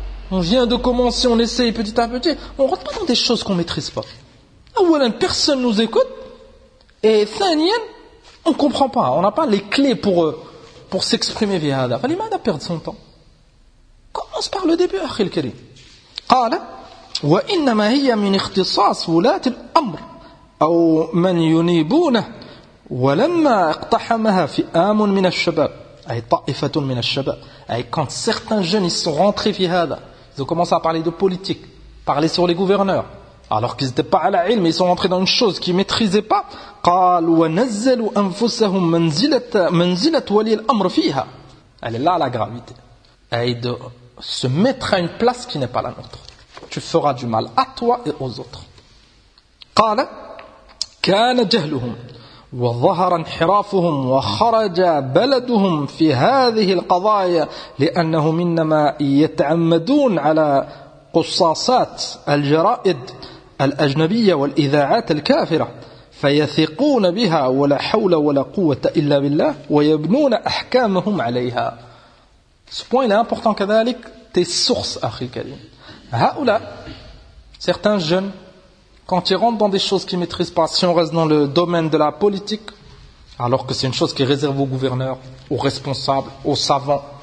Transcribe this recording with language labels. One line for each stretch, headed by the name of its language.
French: On vient de commencer, on essaye petit à petit. On ne rentre pas dans des choses qu'on ne maîtrise pas. Awalan, personne ne nous écoute. Et thanian, on ne comprend pas. On n'a pas les clés pour s'exprimer via hada. Fali, ma'ada perdre son temps. Commence par le début,
Arabic: akhil kari.
French: Qala,
Arabic: وإنما هي من اختصاص ولاة الأمر أو من ينيبونه ولما اقتحمها فئام من الشباب أي
French: طائفة من الشباب أي quand certains jeunes sont rentrés
Arabic: في هذا
French: ils ont commencé à parler de politique parler sur les gouverneurs alors qu'ils n'étaient pas à la ilm ils sont rentrés dans une chose qu'ils ne maîtrisaient pas
Arabic: قال ونزلوا أنفسهم منزلة ولي الأمر فيها
French: elle est là la gravité أي de se mettre à une place qui n'est pas la nôtre tu feras du mal à toi et aux autres
Arabic: قال كان جهلهم وظهر انحرافهم وخرج بلدهم في هذه القضايا لأنهم إنما يتعمدون على قصاصات الجرائد الأجنبية والإذاعات الكافرة فيثقون بها ولا حول ولا قوة إلا بالله ويبنون أحكامهم عليها.
French: Ce point est important كذلك tes sources,
Arabic: أخي الكريم.
French: هؤلاء certains jeunes quand ils rentrent dans des choses qu'ils ne maîtrisent pas, si on reste dans le domaine de la politique, alors que c'est une chose qui est réservée aux gouverneurs, aux responsables, aux savants.